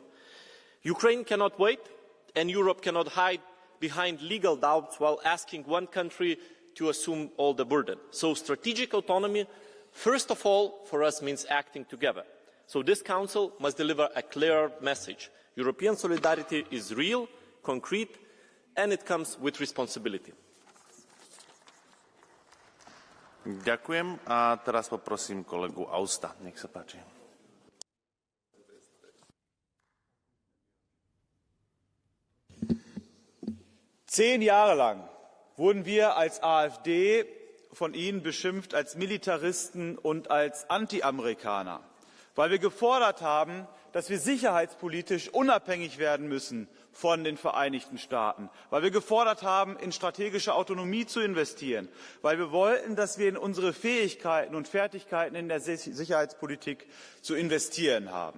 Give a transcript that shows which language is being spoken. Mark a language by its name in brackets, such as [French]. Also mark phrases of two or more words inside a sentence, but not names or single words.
[English] Ukraine cannot wait, and Europe cannot hide behind legal doubts while asking one country to assume all the burden. So strategic autonomy, first of all, for us means acting together. So this Council must deliver a clear message. European solidarity is real, concrete, and it comes with responsibility. [Slovak] Ďakujem a teraz poprosím kolegu Austa. Nech sa páči. [German] Zehn Jahre lang wurden wir als AfD von Ihnen beschimpft als Militaristen und als Anti-Amerikaner, weil wir gefordert haben, dass wir sicherheitspolitisch unabhängig werden müssen von den Vereinigten Staaten, weil wir gefordert haben, in strategische Autonomie zu investieren, weil wir wollten, dass wir in unsere Fähigkeiten und Fertigkeiten in der Sicherheitspolitik zu investieren haben.